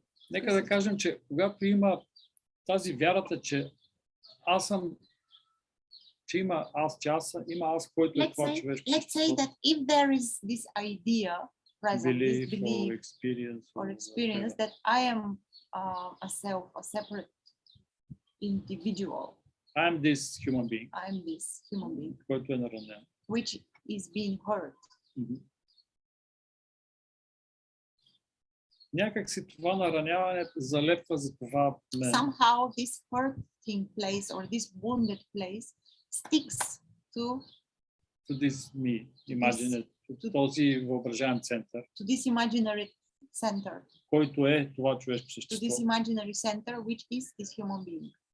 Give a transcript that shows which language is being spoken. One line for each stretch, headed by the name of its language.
Bulgarian: Нека да кажем, че когато има тази вярата, че аз съм, че има аз, че аз, има аз, който е това човешко.
English: Let's say that if there is this idea present, this belief or experience that I am a self, a separate individual. I am this human being. I am this human being.
Bulgarian: Който е наранен.
English: Which is being hurt.
Bulgarian: Някак си това нараняване залепва за това мен.
English: Somehow this hurting place or this wounded place sticks to this me, imagine,
Bulgarian: този въображаем център.
English: To this imaginary center.
Bulgarian: Който е това човешко
English: To
Bulgarian: същество.
English: this imaginary center, which is this human being.